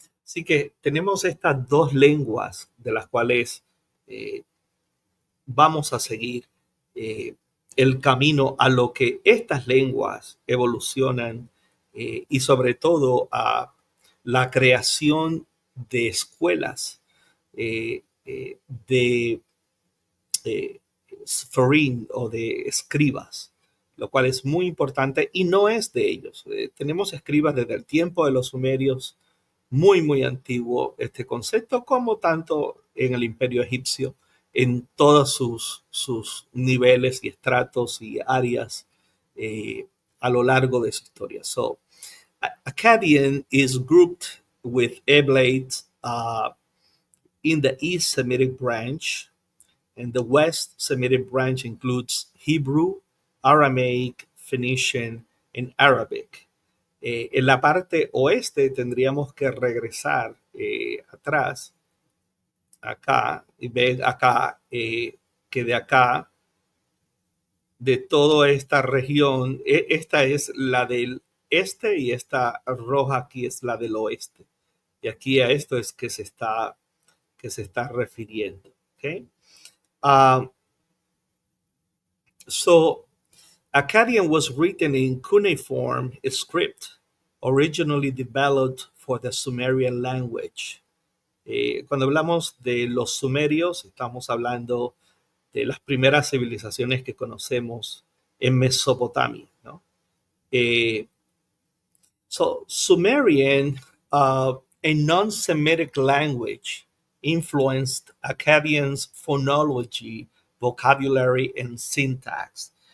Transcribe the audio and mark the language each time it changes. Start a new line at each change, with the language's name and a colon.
Spanish: Así que tenemos estas dos lenguas de las cuales eh, vamos a seguir eh, el camino a lo que estas lenguas evolucionan, y sobre todo a la creación de escuelas de eh, Sforim o de escribas, lo cual es muy importante y no es de ellos. Tenemos escribas desde el tiempo de los sumerios, muy, muy antiguo este concepto, como tanto en el imperio egipcio, en todos sus niveles y estratos y áreas eh, a lo largo de su historia.
English: So, Akkadian is grouped with Eblates in the East Semitic branch, and the West Semitic branch includes Hebrew, Aramaic, Phoenician, and Arabic.
Spanish: En la parte oeste tendríamos que regresar atrás, acá, y ver acá, que de acá, de toda esta región, esta es la del este y esta roja aquí es la del oeste. Y aquí a esto es que se está refiriendo. ¿Okay?
English: So Akkadian was written in cuneiform script, originally developed for the Sumerian language.
Spanish: Cuando hablamos de los sumerios, estamos hablando de las primeras civilizaciones que conocemos en Mesopotamia, ¿no?
English: Eh, so Sumerian, a non-Semitic language, influenced Akkadian's phonology, vocabulary, and syntax.